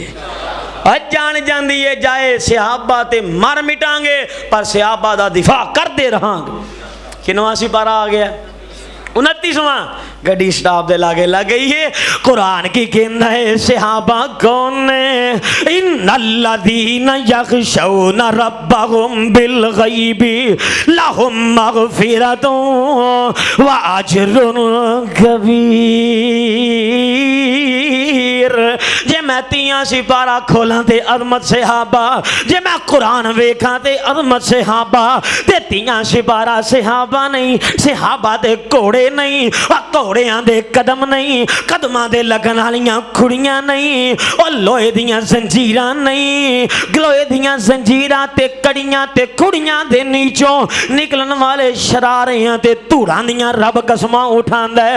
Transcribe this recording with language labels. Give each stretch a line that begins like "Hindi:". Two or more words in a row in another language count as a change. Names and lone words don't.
Punjabi: جان جاندی ہے جائے صحابہ تے مر مٹاں گے پر صحابہ دا دفاع کردے رہاں گے. کنواں سپارہ آ گیا 29واں گڈی سٹاف دے لاگے لگ گئی ہے. قرآن کی کہنا ہے صحابہ کون نے
Arabic: إن الذين يخشون ربهم بالغيب لهم مغفرة وأجر كبير.
Punjabi: جے میں 30 سپارہ کھولاں تے عظمت صحابہ جے میں قرآن ویکھاں تے عظمت صحابہ تے 30 سپارہ صحابہ نہیں صحابہ دے گھوڑے نہیں گھوڑیاں دے قدم نہیں قدماں دے لگن والیاں کھڑیاں نہیں اور لوہے دیاں زنجیراں نہیں لوہے دیاں زنجیراں تے کڑیاں تے کھڑیاں دے نیچوں نکلن والے شراریاں تے دھوڑاں دیاں رب قسماں اٹھاندا ہے.